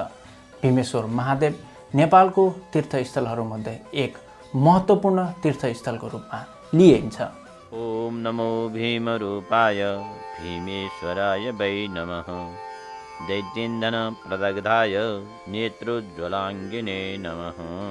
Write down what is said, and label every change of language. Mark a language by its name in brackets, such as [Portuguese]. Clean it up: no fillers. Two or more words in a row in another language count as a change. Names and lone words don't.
[Nepali] भीमेश्वर महादेव नेपालको तीर्थस्थलहरूमध्ये एक महत्त्वपूर्ण तीर्थस्थलको रूपमा लिइन्छ। [Sanskrit] ओम नमो भीमरूपाय भीमेश्वराय वै नमः। दैत्येन्दन प्रदग्धाय नेत्रोज्ज्वलाङ्गिने नमः।